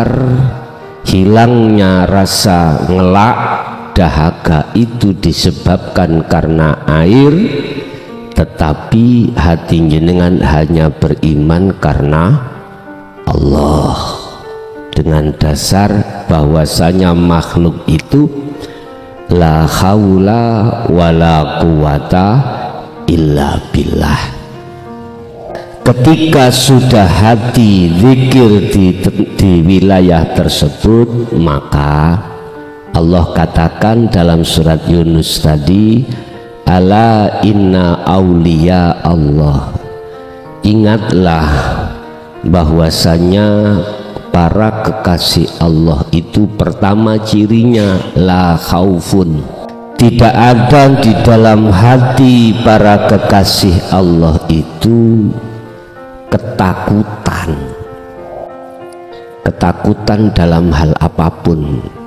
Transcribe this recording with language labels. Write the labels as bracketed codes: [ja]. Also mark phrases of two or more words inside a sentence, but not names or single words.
[id] hilangnya rasa ngelak, dahaga itu disebabkan karena air, tetapi hati jenengan hanya beriman karena Allah, dengan dasar bahwasanya makhluk itu [ar] لا حول ولا قوة إلا بالله. [id] Ketika sudah hati zikir di wilayah tersebut, maka Allah katakan dalam surat Yunus tadi, [ar] ألا إن أولياء الله, [id] ingatlah bahwasanya para kekasih Allah itu pertama cirinya [ar] لا خوف, [id] tidak ada di dalam hati para kekasih Allah itu ketakutan dalam hal apapun.